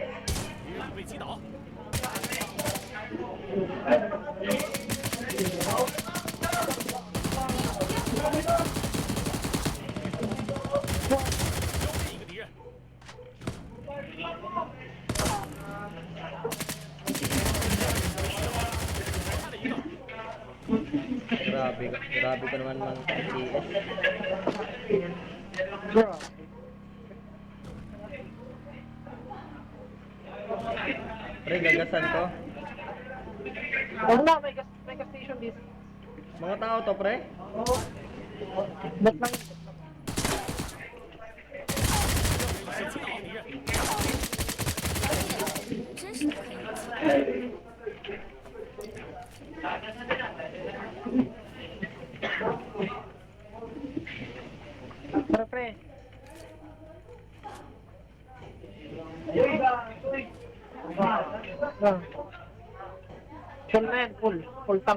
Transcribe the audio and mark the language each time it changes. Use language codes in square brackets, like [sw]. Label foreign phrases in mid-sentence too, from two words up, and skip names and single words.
[zh] 敌人被击倒， 消灭一个敌人， 杀了一个， [tl] Grabe ka naman mang CS. Bro. Pre, gagasan ko. Huwag na, may gas station dito. Mga tao to, pre. Bot lang. [zh] 是击倒敌人，真是不可以。 [tl] Tara, pre. Ah. Full na yan, full. [en] Full tank.